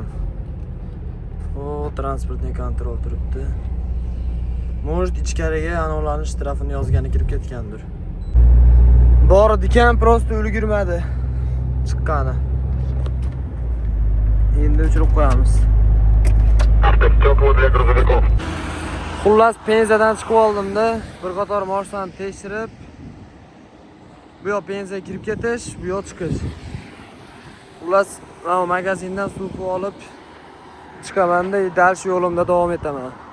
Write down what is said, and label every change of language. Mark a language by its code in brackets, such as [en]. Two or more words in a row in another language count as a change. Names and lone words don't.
[uz] O, transportni kontrol turibdi. Может, ichkariga anolarning shtrafini yozgani kirib ketgandir. Bor ekan, prosta ulgurmadi. Chiqqani. Endi o'chirib qo'yamiz. [ru] Тепло для грузовиков. [uz] Xullas Penzadan chiqib oldim-da, bir qator moshlarni tekshirib, bu yoq Penzaga kirib ketish, bu yoq chiqish. Xullas, mana magazindan suv olib chiqaman-da, dal shu yo'limda davom etaman.